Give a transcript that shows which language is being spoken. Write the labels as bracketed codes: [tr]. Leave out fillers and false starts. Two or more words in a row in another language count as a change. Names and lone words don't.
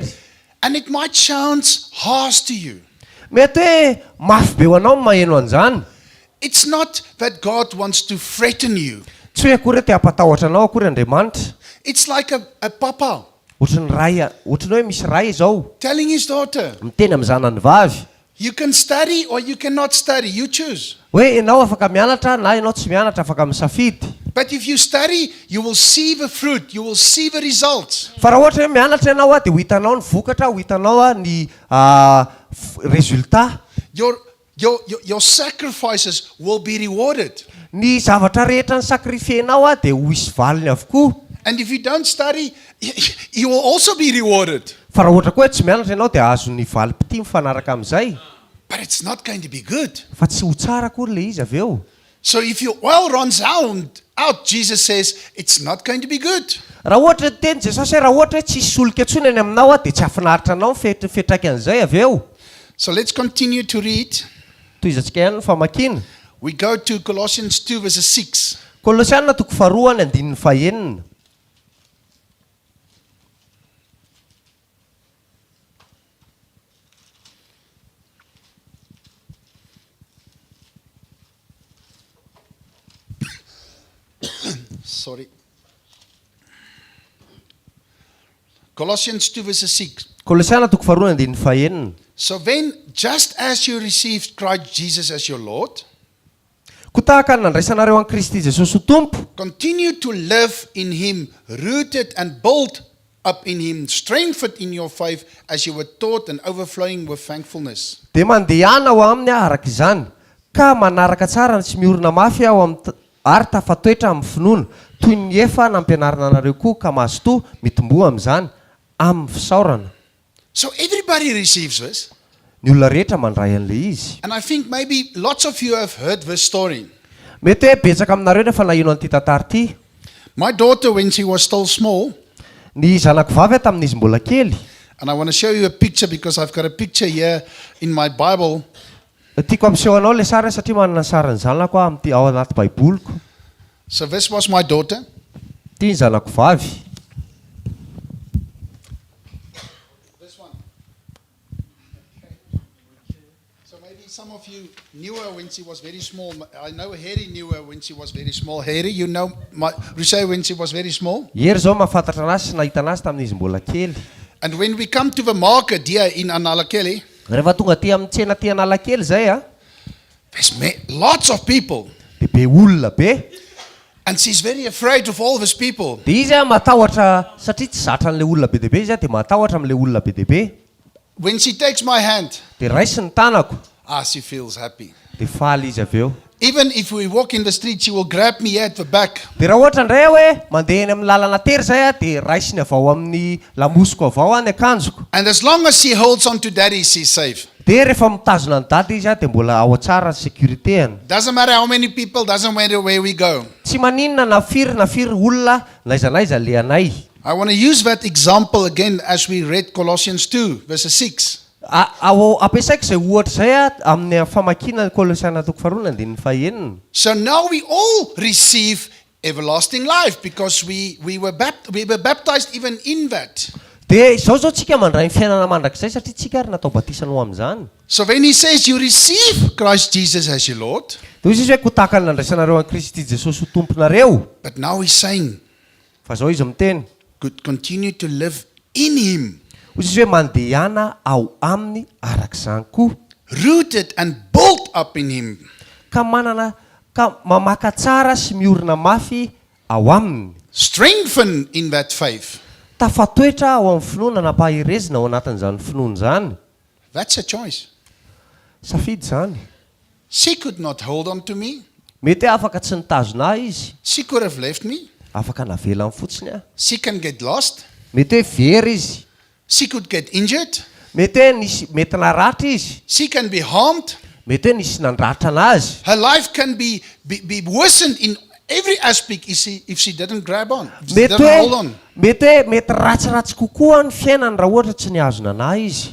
[en] And it might sound harsh to you. [mg] Mety hoe mafy be ho anao ny maheno an'izany. [en] It's not that God wants to threaten you. [mg] Tsy hoe akory hoe te hampatahotra anao akory Andriamanitra. [en] It's like a papa [mg] Ohatran'ny hoe misy ray izao [en] telling his daughter, [mg] miteny amin'ny zanany vavy [en] you can study or you cannot study, you choose. [mg] hoe ianao afaka mianatra na ianao tsy mianatra afaka misafidy. [en] But if you study, you will see the fruit, you will see the results. [mg] Fa raha ohatra hoe mianatra ianao dia ho hitanao ny vokatra, ho hitanao ny résultat. [en] Your sacrifices will be rewarded. [mg] Ny zavatra rehetra ny sakrifenao dia ho hisy valiny avokoa. [en] And if you don't study, you will also be rewarded. [mg] Fa raha ohatra koa hoe tsy mianatra ianao dia azo ny valim-pity mifanaraka amin'izay. [en] But it's not going to be good. [mg] Fa tsy ho tsara akory le izy avy eo. [en] So if your oil runs out, Jesus says, it's not going to be good. [mg] Raha ohatra teny Jesosy hoe raha ohatra hoe tsisy solika intsony any aminao dia tsy hafinaritra anao fetraika an'izay avy eo. [en] So let's continue to read. [mg] Toy izatsika ihany ny famakiana. [en] We go to Colossians 2 verses 6. [mg] Kolosiana 2:2-5. [en] Sorry. Colossians 2 verses 6. [mg] Kolosiana 2:2-5. [en] So then, just as you received Christ Jesus as your Lord, [mg] Koa tahaka ny nandraisanareo an Kristy Jesosy ho Tompo, [en] continue to live in Him, rooted and built up in Him, strengthened in your faith as you were taught and overflowing with thankfulness. [mg] dia mandehana ao aminy araka izany, ka manaraka tsara tsy miorina mafy ao ary tafatoetra amin'ny finoana, toy ny efa nampianarana anareo koa ka mahazo mitomboa amin'izany amin'ny fisaorana. [en] So everybody receives this. [mg] Ny olona rehetra mandray an'ilay izy. [en] And I think maybe lots of you have heard this story. [mg] Mety hoe betsaka aminareo nefa nahino an'ity tantara ity. [en] My daughter, when she was still small, [mg] Ny zanako vavy tamin'izy mbola kely. [en] and I want to show you a picture because I've got a picture here in my Bible. [mg] Tiako amseho anao le sary satria manana sariny zanako amin'ity ao anaty baiboliko. [en] So this was my daughter. [mg] Ity ny zanako vavy. [en] This one. So maybe some of you knew her when she was very small. I know Harry knew her when she was very small. Harry, you know Rushay when she was very small? [mg] Hery zao mahafantatra anazy sy nahita anazy tamin'izy mbola kely. [en] And when we come to the market here in Analakeli, [mg] Rehefa tonga aty amin'ny tsena ty Analakely zay [en] there's lots of people. [mg] dia be olona be. [en] And she's very afraid of all these people. [mg] Dia izy matahotra satria tsy zatra an'ilay olona be dia be izy dia matahotra amin'ilay olona be dia be. [en] When she takes my hand, [mg] Dia raisy ny tanako [en] she feels happy. [mg] dia faly izy avy eo. [en] Even if we walk in the street, she will grab me at the back. [mg] Dia raha ohatra indray hoe mandeha eny amin'ny lalana tery zay dia raisiny avy ao amin'ny lamosiko avao ny akanjoko. [en] And as long as she holds on to daddy, she's safe. [mg] Dia rehefa mitazona ny dady izy dia mbola ao tsara ny sécuritéany. [en] Doesn't matter how many people, doesn't matter where we go. [mg] Tsy maninona na firy olona naizanaiza le anay. [en] I want to use that example again as we read Colossians 2, verses 6. [mg] Ampiasaiko izay ohatra zay amin'ny famakiana Kolosiana 2:2-5. [en] So now we all receive everlasting life because we were baptized even in that. [mg] Dia izao tsika mandray ny fiainana mandrakizay satria tsika ary natao batisana ho amin'izany. [en] So when he says you receive Christ Jesus as your Lord, [mg] Dia izy hoe kotaka ny nandraisanareo an Kristy Jesosy ho Tomponareo. [en] but now he's saying, [mg] Fa zao izy miteny, [en] could continue to live in him, [mg] izy hoe mandehana ao aminy arak'izany koa. [en] rooted and built up in him. [mg] Ka mamaka tsara sy miorina mafy ao aminy. [en] Strengthened in that faith. [mg] Tafatoetra ao amin'ny finoana nampaherezina ao anatin'izany finoana izany. [en] That's a choice. [mg] Safidy zany. [en] She could not hold on to me. [mg] Mety hoe afaka tsy nitazona izy. [en] She could have left me. [mg] Afaka navelany fotsiny [en] She can get lost. [mg] Mety hoe very izy. [en] She could get injured. [mg] Mety hoe mety naratra izy. [en] She can be harmed. [mg] mety hoe nisy nandratra anazy. [en] Her life can be worsened in every aspect if she didn't grab on, if she [mg] Mety [en] didn't hold [mg] hoe [en] on. [mg] mety ratsiratsy kokoa ny fiainany raha ohatra tsy niazo nanahy izy.